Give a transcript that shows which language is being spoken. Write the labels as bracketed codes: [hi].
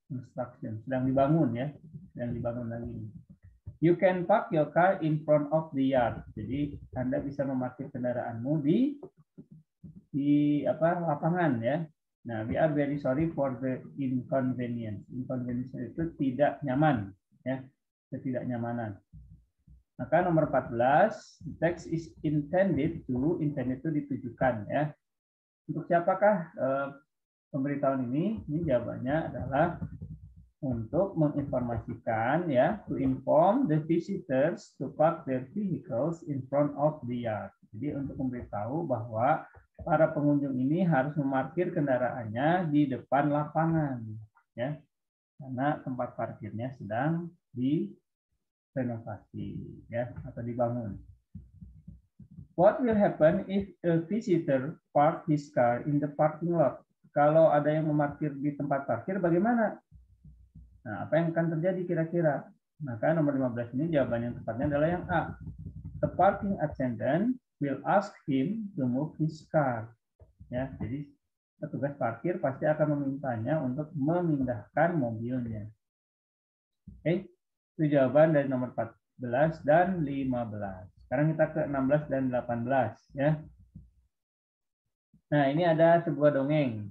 [id] Construction, sedang dibangun, ya, sedang dibangun lagi. [en] You can park your car in front of the yard. [id] Jadi Anda bisa memarkir kendaraanmu di lapangan, ya. [en] Nah, we are very sorry for the inconvenience. [id] Inconvenience itu tidak nyaman, ya, ketidaknyamanan. Maka nomor 14, [en] text is intended to [id] ditujukan, ya. Untuk siapakah pemberitahuan ini? Ini jawabannya adalah untuk menginformasikan, ya, [en] to inform the visitors to park their vehicles in front of the yard. [id] Jadi untuk memberitahu bahwa para pengunjung ini harus memarkir kendaraannya di depan lapangan, ya, karena tempat parkirnya sedang direnovasi, ya, atau dibangun. [en] What will happen if a visitor park his car in the parking lot? [id] Kalau ada yang memarkir di tempat parkir, bagaimana? Nah, apa yang akan terjadi kira-kira? Maka nomor 15 ini jawaban yang tepatnya adalah yang A. [en] The parking attendant will ask him to move his car. [id] Ya, jadi petugas parkir pasti akan memintanya untuk memindahkan mobilnya. Oke, itu jawaban dari nomor 14 dan 15. Sekarang kita ke 16 dan 18, ya. Nah, ini ada sebuah dongeng.